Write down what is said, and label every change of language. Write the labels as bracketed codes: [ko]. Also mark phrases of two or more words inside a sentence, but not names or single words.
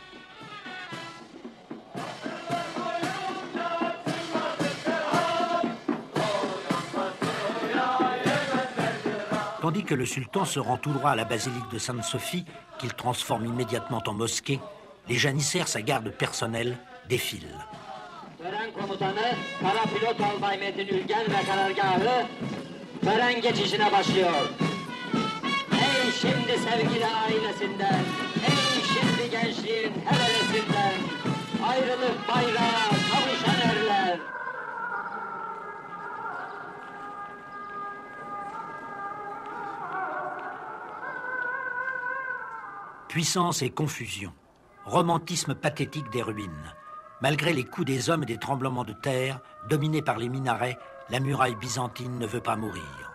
[fr] Tandis que le sultan se rend tout droit à la basilique de Sainte-Sophie, qu'il transforme immédiatement en mosquée, les janissaires, sa garde personnelle, défilent. [tr] Tören komutanı Kara Pilot Albay Metin Ülgen ve karargahı tören geçişine başlıyor. Ey şimdi sevgili ailesinden, ey şimdi gençliğin hevelesinden, ayrılık bayrağı kavuşan erler. [fr] Puissance et confusion, romantisme pathétique des ruines. Malgré les coups des hommes et des tremblements de terre, dominés par les minarets, la muraille byzantine ne veut pas mourir.